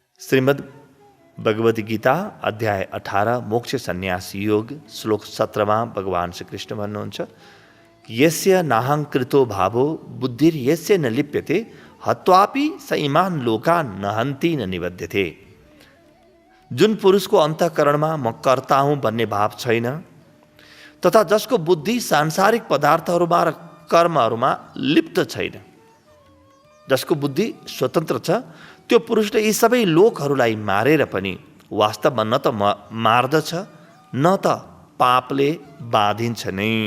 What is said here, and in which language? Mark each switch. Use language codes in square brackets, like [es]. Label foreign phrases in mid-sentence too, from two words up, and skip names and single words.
[ne] श्रीमद् भगवद गीता अध्याय 18 मोक्ष सन्यास योग श्लोक 17 भगवान श्री कृष्ण भन्नुहुन्छ, [sa] यस्य नाहंकृतो भावो बुद्धिर यस्य न लिप्यते हत्वापि स इमान लोकान न हन्ति न निबध्यते। [ne] जुन पुरुषको अन्तःकरणमा म कर्ता हुँ भन्ने भाव छैन तथा जसको बुद्धि सांसारिक पदार्थहरूमा र कर्महरूमा लिप्त छैन, जसको बुद्धि स्वतन्त्र छ, त्यो पुरुषले यी सबै लोकहरूलाई मारेर पनि वास्तवमा न त मार्दछ न त पापले बाँधिन्छ नै।